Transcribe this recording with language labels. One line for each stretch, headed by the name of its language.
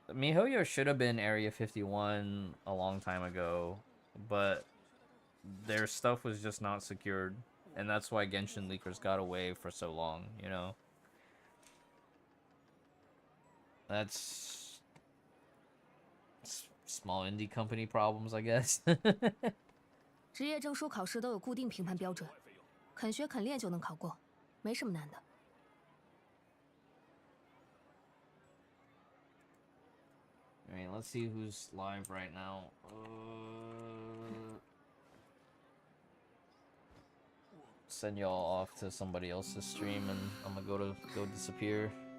English: miHoYo should have been Area 51 a long time ago, but their stuff was just not secured, and that's why Genshin leakers got away for so long, you know? That's small indie company problems, I guess.
Chinese: 职业证书考试都有固定评判标准，肯学肯练就能考过，没什么难的。
English: I mean, let's see who's live right now. Send y'all off to somebody else's stream, and I'm gonna go disappear.